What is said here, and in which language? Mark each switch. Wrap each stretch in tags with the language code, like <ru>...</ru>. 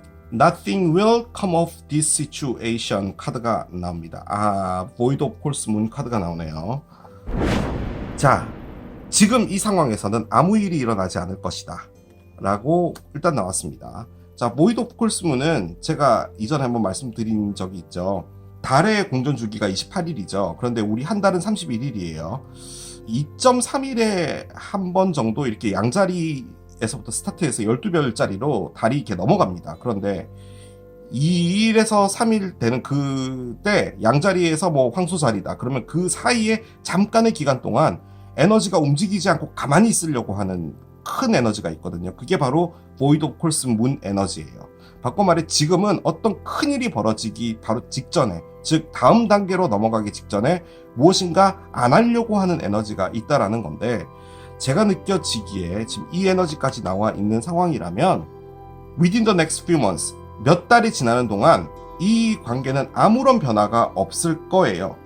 <en>Nothing will come of this situation</en> <ko>카드가 나옵니다. Void of Course Moon 카드가 나오네요. 자, 지금 이 상황에서는 아무 일이 일어나지 않을 것이다 라고 일단 나왔습니다. 자, Void of Course Moon은 제가 이전에 한번 말씀드린 적이 있죠. 달의 공전 주기가 28일이죠. 그런데 우리 한 달은 31일이에요. 2.3일에 한 번 정도 이렇게 양자리에서부터 스타트해서 12별짜리로 달이 이렇게 넘어갑니다. 그런데 2일에서 3일 되는 그때 양자리에서 뭐 황소자리다. 그러면 그 사이에 잠깐의 기간 동안 에너지가 움직이지 않고 가만히 있으려고 하는 큰 에너지가 있거든요. 그게 바로 Void of Course Moon 에너지예요. 바꿔 말해 지금은 어떤 큰일이 벌어지기 바로 직전에, 즉 다음 단계로 넘어가기 직전에 무엇인가 안 하려고 하는 에너지가 있다라는 건데 제가 느껴지기에 지금 이 에너지까지 나와 있는 상황이라면</ko> <en>within the next few months,</en> <ko>몇 달이 지나는 동안 이 관계는 아무런 변화가 없을 거예요.</ko>